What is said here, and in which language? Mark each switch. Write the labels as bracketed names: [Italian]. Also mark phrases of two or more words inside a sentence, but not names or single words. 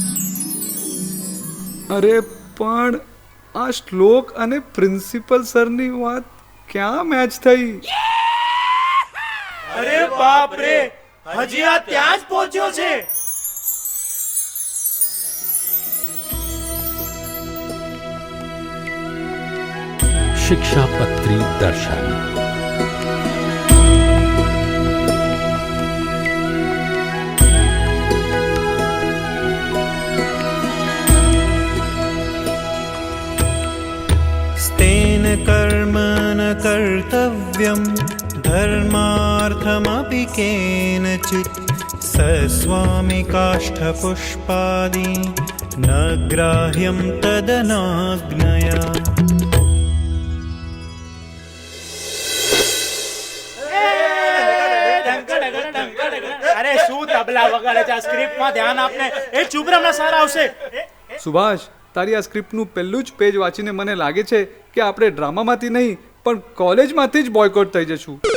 [Gujarati] અરે પણ આ શ્લોક અને પ્રિન્સિપલ સરની વાત ક્યાં મેચ થઈ? અરે બાપ રે, હજી આ ત્યાં જ પહોંચ્યો છે. શિક્ષાપત્રી દર્શન. [Sanskrit] स्तेन कर्म न कर्तव्यं धर्मार्थमपि केनचित् सस्वामिकाष्ठपुष्पादि न ग्राह्यं तदनाज्ञया. [Gujarati] અરે શું તબલા વગાડે છે? આ સ્ક્રિપ્ટમાં ધ્યાન આપને. એ ચૂપ રહો, હમણાં સારા આવશે. સુભાષ, તારી આ સ્ક્રિપ્ટનું પહેલું જ પેજ વાંચીને મને લાગે છે કે આપણે ડ્રામામાંથી નહીં પણ કોલેજમાંથી જ બોયકોટ થઈ જશું.